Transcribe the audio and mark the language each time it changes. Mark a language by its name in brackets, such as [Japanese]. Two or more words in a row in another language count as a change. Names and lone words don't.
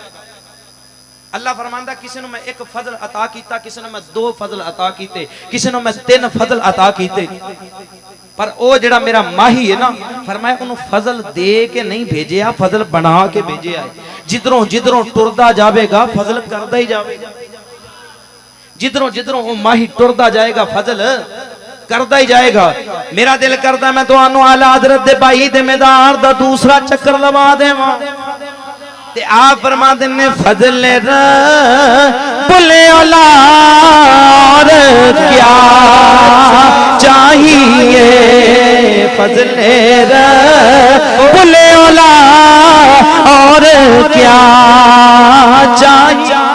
[Punjabi] اللہ فرماندا کسی نو میں 1 فضل عطا کیتا، کسی نو میں 2 فضل عطا کیتے، کسی نو میں 3 فضل عطا کیتے، پر او جڑا میرا ماہی ہے نا فرمایا انہوں فضل دے کے نہیں بھیجیا، فضل بنا کے بھیجیا ہے۔ جدروں جدروں ٹردا جاوے گا فضل کردا ہی جاوے گا، جدروں جدروں وہ ماہی ٹردا جائے گا فضل کردا ہی جائے گا۔ میرا دل کردا میں تانوں اعلی حضرت دے بھائی دے میدان دا دوسرا چکر لوا دیواں تے آپ فرماندے نے [Urdu] فضل رب اولاد کیا چاہیے، فضل رب اولاد اور کیا چاہیے۔